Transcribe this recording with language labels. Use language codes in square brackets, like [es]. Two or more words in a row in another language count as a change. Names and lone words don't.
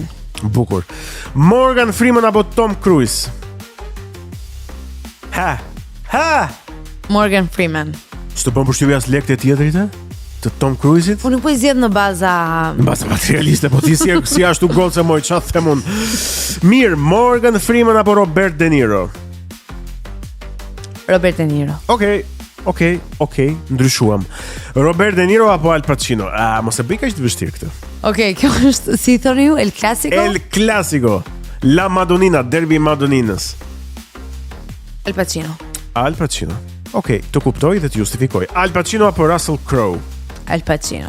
[sq] Bukur. Morgan Freeman apo Tom Cruise. Ha. Morgan Freeman. S'të bën përshtypje as lekët e tjetrit të Tom Cruise-it? Unë po i zgjedh në baza materialiste, po ti si ashtu golce moj, çfarë them unë? Mirë, Morgan Freeman apo Robert De Niro? Robert De Niro. Okej, ndryshuam. Robert De Niro apo Al Pacino? Mos e bëj kaq të vështirë këtë. Okej, kjo është, si thoni ju, El Clasico? El Clasico. La Madonnina, derbi Madoninës. Al Pacino. Al Pacino. Okej, të kuptoj dhe të justifikoj. Al Pacino apo Russell Crowe? Al Pacino.